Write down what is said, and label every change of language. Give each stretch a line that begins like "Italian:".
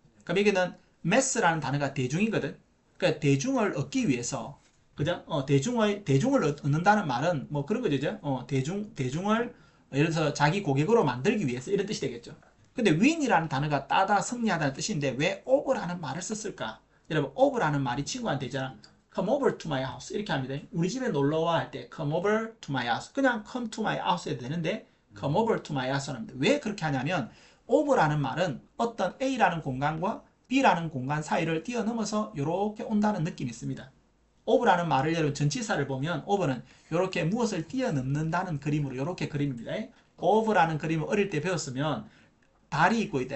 Korean: 그럼 여기는 mass라는 단어가 대중이거든. 그러니까 대중을 얻기 위해서, 그죠? 대중을 얻는다는 말은 뭐 그런 거죠. 대중을 예를 들어서 자기 고객으로 만들기 위해서 이런 뜻이 되겠죠. 근데 win이라는 단어가 따다, 승리하다는 뜻인데 왜 over라는 말을 썼을까? 여러분, over라는 말이 친구한테 있잖아.
English: come over to my house 이렇게 합니다.
Korean: 우리 집에 놀러와 할 때
English: come over to my house 그냥 come to my house
Korean: 해도 되는데
English: come over to my house
Korean: 합니다. 왜 그렇게 하냐면 over라는 말은 어떤 A라는 공간과 B라는 공간 사이를 뛰어넘어서 이렇게 온다는 느낌이 있습니다. over라는 말을 여러분 전치사를 보면 over는 이렇게 무엇을 뛰어넘는다는 그림으로 이렇게 그림입니다. over라는 그림을 어릴 때 배웠으면 달이 있고 있다.